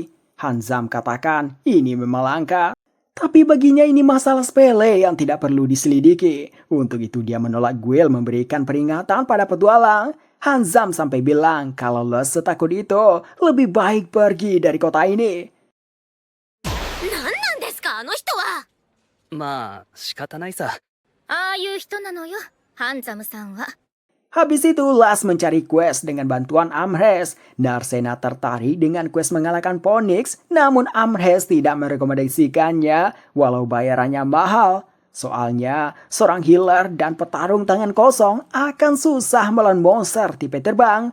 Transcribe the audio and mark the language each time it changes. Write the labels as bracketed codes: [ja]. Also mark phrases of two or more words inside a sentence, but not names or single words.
[id] Hanzam katakan ini memang langka, tapi baginya ini masalah sepele yang tidak perlu diselidiki. Untuk itu dia menolak guild memberikan peringatan pada petualang. Hanzam sampai bilang kalau lo setakut itu, lebih baik pergi dari kota ini. [ja] 何なんですかあの人は。まあ仕方ないさ。ああいう人なのよ、ハンザムさんは。 [id] Habis itu Las mencari quest dengan bantuan Amres. Narsena tertarik dengan quest mengalahkan Phoenix, namun Amres tidak merekomendasikannya walau bayarannya mahal. Soalnya seorang healer dan petarung tangan kosong akan susah melawan monster tipe terbang.